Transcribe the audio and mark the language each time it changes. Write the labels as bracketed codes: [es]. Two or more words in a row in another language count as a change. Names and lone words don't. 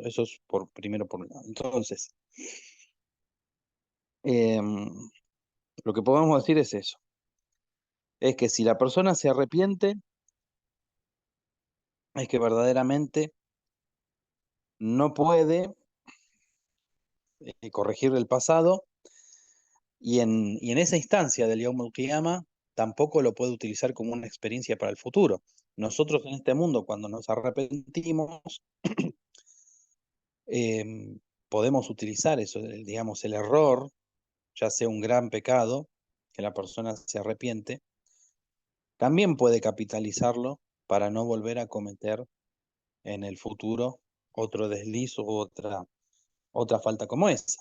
[es] Eso es primero por un lado. Entonces, lo que podemos decir es eso. Es que si la persona se arrepiente, es que verdaderamente no puede corregir el pasado, y en esa instancia del [ar] يوم القيامة [es] tampoco lo puede utilizar como una experiencia para el futuro. Nosotros en este mundo, cuando nos arrepentimos, podemos utilizar eso, digamos, el error, ya sea un gran pecado, que la persona se arrepiente, también puede capitalizarlo para no volver a cometer en el futuro otro desliz u otra falta como esa.